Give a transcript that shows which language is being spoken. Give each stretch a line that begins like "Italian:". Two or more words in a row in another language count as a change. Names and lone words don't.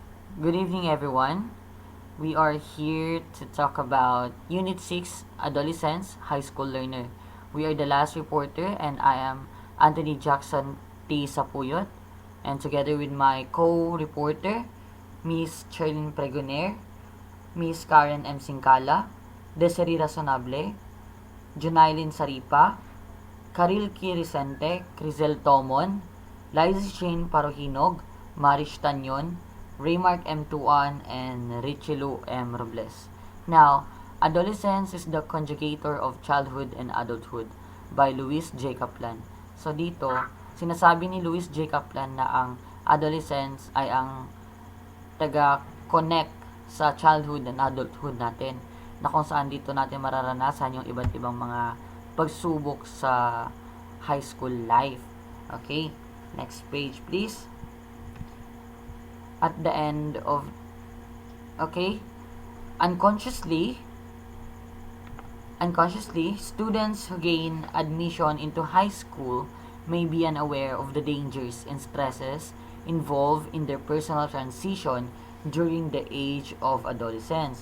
English: Good evening, everyone. We are here to talk about Unit 6 Adolescence High School Learner. We are the last reporter, and I am Anthony Jackson T. Sapuyot. And together with my co-reporter, Miss Cherlyn Pregoner, Miss Karen M. Singkala, Desiree Razonable, Junailin Saripa, Karil Kirisente, Crizel Tomon, Liza Shane Parohinog, Marish Tanyon, Raymark M. Tuan, and Richilu M. Robles. Now, Adolescence is the Conjugator of Childhood and Adulthood by Luis J. Kaplan.
Filipino: So dito, sinasabi ni Luis J. Kaplan na ang adolescence ay ang taga-connect sa
English: childhood and adulthood
Filipino: natin, na kung saan dito natin mararanasan yung iba't ibang mga pagsubok sa
English: high school life. Okay, next page please. At the end of, okay, unconsciously, students who gain admission into high school may be unaware of the dangers and stresses involved in their personal transition during the age of adolescence.